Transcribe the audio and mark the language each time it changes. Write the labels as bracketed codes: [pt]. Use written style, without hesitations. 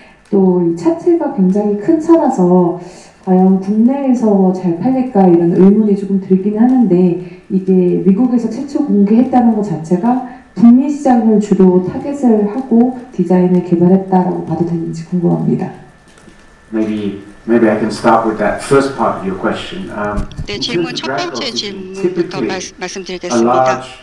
[ko] 또 이 차체가 굉장히 큰 차라서 과연 국내에서 잘 팔릴까 이런 의문이 조금 들긴 하는데 이게 미국에서 최초 공개했다는 것 자체가 북미 시장을 주로 타겟을 하고 디자인을 개발했다라고 봐도 되는지 궁금합니다. [en] Maybe I can start with that first part of your question. [ko] 네, 질문 첫 번째 질문부터 말씀드리겠습니다.